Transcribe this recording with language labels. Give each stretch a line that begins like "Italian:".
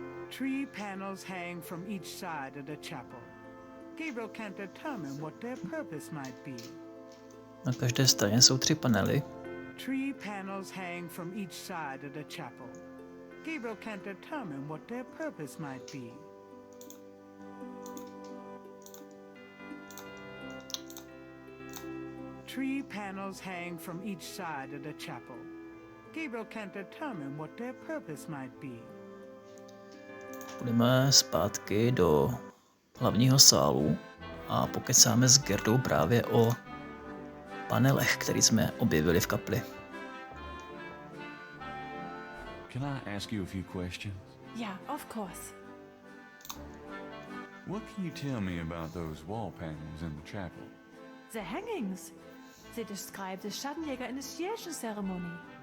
English: Tree panels hang from each side of the chapel. Gabriel can't determine what their purpose might be.
Czech: Na každé straně jsou 3 panely.
English: Tree panels hang from each side of the chapel. Gabriel can't determine what their purpose might be. Tree panels hang from each side of the chapel. Gabriel can't determine what their purpose might be.
Czech: Půjdeme zpátky do hlavního sálu a pokecáme s Gerdou právě o panelech, který jsme objevili v kapli.
English: Can I ask you a few questions? Yeah, of course. What can you tell me about those wall panels in the chapel? The hangings. They describe the Schattenjäger initiation ceremony.